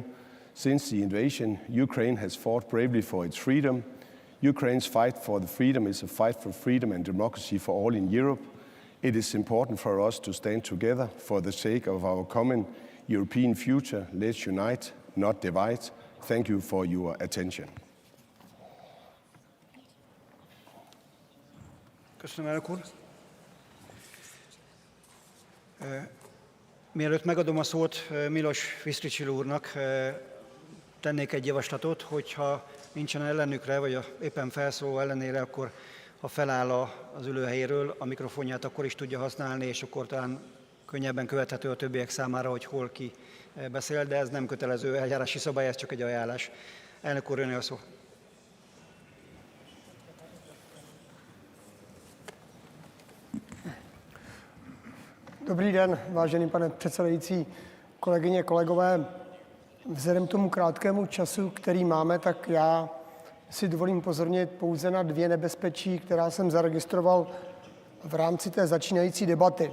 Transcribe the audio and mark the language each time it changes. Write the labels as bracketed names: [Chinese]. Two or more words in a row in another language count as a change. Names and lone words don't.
[English] Since the invasion, Ukraine has fought bravely for its freedom. Ukraine's fight for the freedom is a fight for freedom and democracy for all in Europe. It is important for us to stand together for the sake of our common European future. Let's unite, not divide. Thank you for your attention. [Hungarian] Köszönöm, elnök úr. Mielőtt megadom a szót Milos Visztricil úrnak, tennék egy javaslatot, hogyha nincsen ellenükre, vagy éppen felszóló ellenére, akkor ha feláll az ülőhelyéről, a mikrofonját akkor is tudja használni, és akkor talán könnyebben követhető a többiek számára, hogy hol ki beszél, de ez nem kötelező eljárási szabály, ez csak egy ajánlás. Elnök úr, öné a szó. [Czech] Dobrý den, vážený pane předsedající, kolegyně, kolegové. Vzhledem k tomu krátkému času, který máme, tak já si dovolím upozornit pouze na dvě nebezpečí, která jsem zaregistroval v rámci té začínající debaty.